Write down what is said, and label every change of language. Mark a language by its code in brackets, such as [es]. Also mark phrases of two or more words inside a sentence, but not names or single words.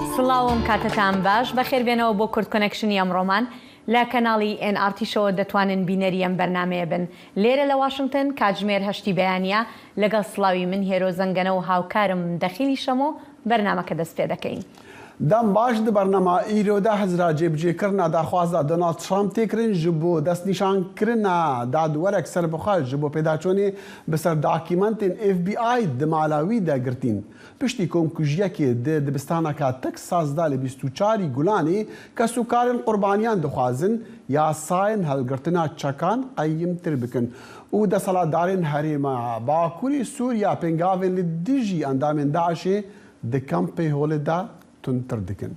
[ckb] سڵاوم کاتتان باش بەخێربێنەوە بۆ کورد کۆنێکشنی ئەمڕۆمان لە کەناڵی NRT شۆ دەتوانن بینەری ئەم بەرنامەیە بن. لێرە لە واشنگتن کاتژمێر 8 بەیانیە لەگەڵ سڵاوی من هێرۆ زەنگەنە و هاوکارم دەخیلی شەمۆ بەرنامەکە دەست پێ دەکەین. [ku] دەم باش di bernama îroda hezra cêbicêkirina daxwaza Donald Trump tê kirin ji bo destnîşankirina dadwerek serbixwe ji bo pêdaçûnê bi ser dokûmentên FBI di mala wî de girtîn. Piştî komkujiyekê di dibistaneka Texasda li 24 Gulanê kesûkarên qurbaniyan dixwazin yasayên hilgirtina çekan qeyyîmtir bikin û deselatdarên Herêma Bakurê Sûriya pêngavên li dijî endamên Daişê di kampê holê de تونتر دکن.